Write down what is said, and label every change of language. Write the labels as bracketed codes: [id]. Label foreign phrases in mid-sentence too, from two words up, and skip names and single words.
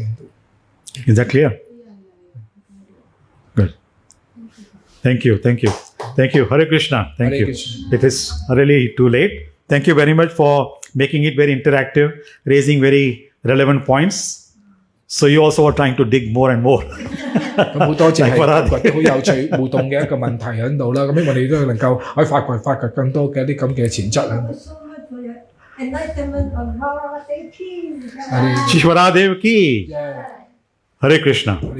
[en] Is that clear? Good. Thank you. [sa] हरे कृष्ण. [en] Thank you. It is really too late. Thank you very much for making it very interactive, raising very relevant points. So you also are trying to dig more and more. [yue] 咁好多謝係好有趣互動嘅一個問題喺度啦。咁希望你都能夠可以發掘更多嘅一啲咁嘅潛質喺度。 [en] Enlightenment of Varahadeva ki. [hi] वराहदेव की. [sa] हरे कृष्ण.